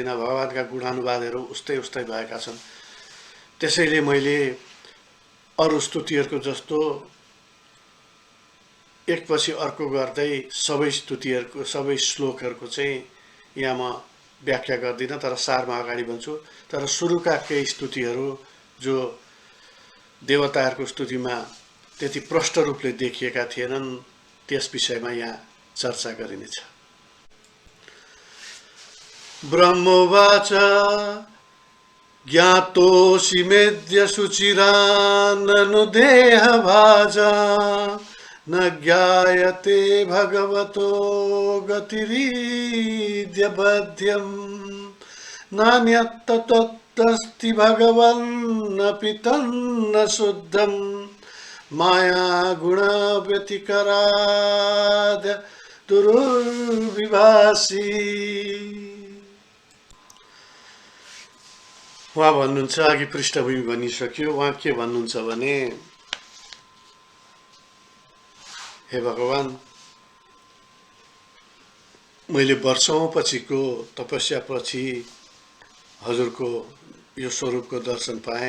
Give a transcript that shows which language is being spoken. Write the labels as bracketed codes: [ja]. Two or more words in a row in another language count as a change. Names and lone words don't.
[ne] भगवानका गुणानुवादहरू उस्तै भएका छन्। त्यसैले मैले अरू स्तुतिहरूको जस्तो एकपछि अर्को गर्दै सबै स्तुतिहरूको, सबै श्लोकहरूको चाहिँ यहाँ म व्याख्या गर्दिनँ, तर सारमा अगाडि भन्छु। तर सुरुका केही स्तुतिहरू जो देवताहरूको स्तुतिमा त्यति प्रष्ट रूपले देखिएका थिएनन्, त्यस विषयमा यहाँ चर्चा गरिनेछ। [sa] ब्रह्मोवाच ज्ञातोऽसि मेद्य शुचिराननु देहभाजा न ज्ञायते भगवतो गतिरीद्य बध्यम् नान्यत्तत्त्वम् तस्ति भगवन्नपि तन्न शुद्धं माया गुण व्यतिकराद दुर्विभासी। [ne] उहाँ भन्नुहुन्छ, अघि पृष्ठभूमि भनिसक्यो, उहाँ के भन्नुहुन्छ भने, हे भगवान, मैले वर्षौं पछिको तपस्यापछि हजुरको यो स्वरूपको दर्शन पाएँ।